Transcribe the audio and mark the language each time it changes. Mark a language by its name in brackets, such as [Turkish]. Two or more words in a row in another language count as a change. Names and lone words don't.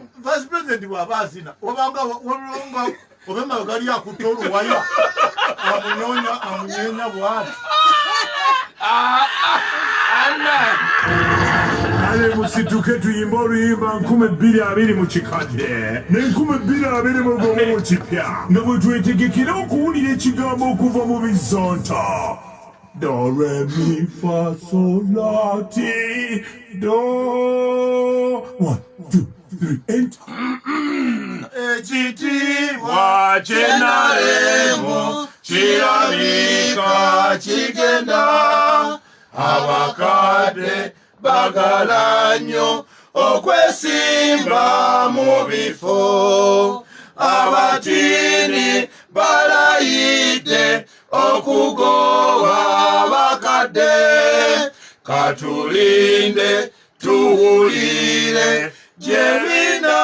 [English] vice president [Ganda] bw'aba azina obanga obema gali akutta oluwaya amunyenya bwati ale musituke tuyimba oluyimba 2020 mu kikadde ne 2020 mu bwomu mu kipya nga bwe twetegekera okuwulira ekigambo okuva mu bizonto do re mi fa sol la ti do 1 2 3 enter ekitiibwa kyenalemu kirabika kigenda abakadde bagala nnyo okwesimba mu bifo abatini balayidde okugoba abakadde katulinde tuwulire gye biri